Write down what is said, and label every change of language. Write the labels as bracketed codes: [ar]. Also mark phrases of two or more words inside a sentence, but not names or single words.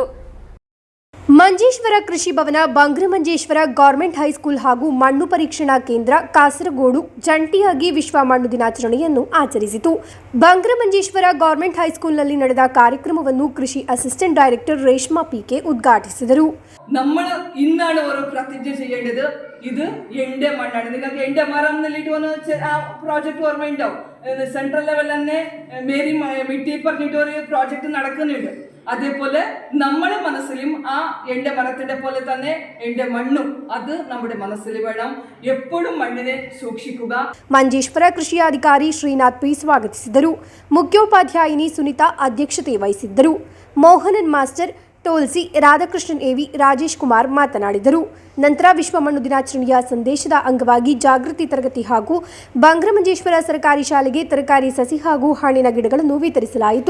[kn] ಮಂಜೇಶ್ವರ ಕೃಷಿ ಭವನ, ಬಂಗ್ರಮಂಜೇಶ್ವರ ಗವರ್ನಮೆಂಟ್ ಹೈಸ್ಕೂಲ್ ಹಾಗೂ ಮಣ್ಣು ಪರೀಕ್ಷಣಾ ಕೇಂದ್ರ ಕಾಸರಗೋಡು ಜಂಟಿಯಾಗಿ ವಿಶ್ವ ಮಣ್ಣು ದಿನಾಚರಣೆಯನ್ನು ಆಚರಿಸಿತು. ಬಂಗ್ರಮಂಜೇಶ್ವರ ಗವರ್ನಮೆಂಟ್ ಹೈಸ್ಕೂಲ್ನಲ್ಲಿ ನಡೆದ ಕಾರ್ಯಕ್ರಮವನ್ನು ಕೃಷಿ [en] assistant director [kn] ರೇಷ್ಮಾ ಪಿಕೆ ഉദ്ഘാಟಿಸಿದರು. [ml] നമ്മൾ ഇന്നാണ് ഓരോ പ്രതിജ്ഞ ചെയ്യേണ്ടത്. ഇത് എന്റെ മണ്ണാണ്. നിങ്ങൾക്ക് എന്റെ മരം എന്നിട്ട് വന്ന് ആ പ്രോജക്റ്റ് ഓർമ്മയുണ്ടാവും. [en] central level [ml] തന്നെ മേരി മിട്ടി പറഞ്ഞിട്ട് ഒരു പ്രോജക്റ്റ് നടക്കുന്നുണ്ട്. അതേപോലെ നമ്മുടെ മനസ്സിലും ആ എന്റെ മരത്തിന്റെ പോലെ തന്നെ എന്റെ മണ്ണും അത് നമ്മുടെ മനസ്സിൽ വേണം. എപ്പോഴും മണ്ണിനെ സൂക്ഷിക്കുക. [kn] ಮಂಜೇಶ್ವರ ಕೃಷಿಯಾಧಿಕಾರಿ ಶ್ರೀನಾಥ್ ಪಿ ಸ್ವಾಗತಿಸಿದರು. ಮುಖ್ಯೋಪಾಧ್ಯಾಯಿನಿ ಸುನಿತಾ ಅಧ್ಯಕ್ಷತೆ ವಹಿಸಿದ್ದರು. ಮೋಹನನ್ ಮಾಸ್ಟರ್, ಟೋಲ್ಸಿ, ರಾಧಾಕೃಷ್ಣನ್ ಎವಿ, ರಾಜೇಶ್ ಕುಮಾರ್ ಮಾತನಾಡಿದರು. ನಂತರ ವಿಶ್ವ ಮಣ್ಣು ದಿನಾಚರಣೆಯ ಸಂದೇಶದ ಅಂಗವಾಗಿ ಜಾಗೃತಿ ತರಗತಿ ಹಾಗೂ ಬಂಗ್ರಮಂಜೇಶ್ವರ ಸರ್ಕಾರಿ ಶಾಲೆಗೆ ತರಕಾರಿ ಸಸಿ ಹಾಗೂ ಹಣ್ಣಿನ ಗಿಡಗಳನ್ನು ವಿತರಿಸಲಾಯಿತು.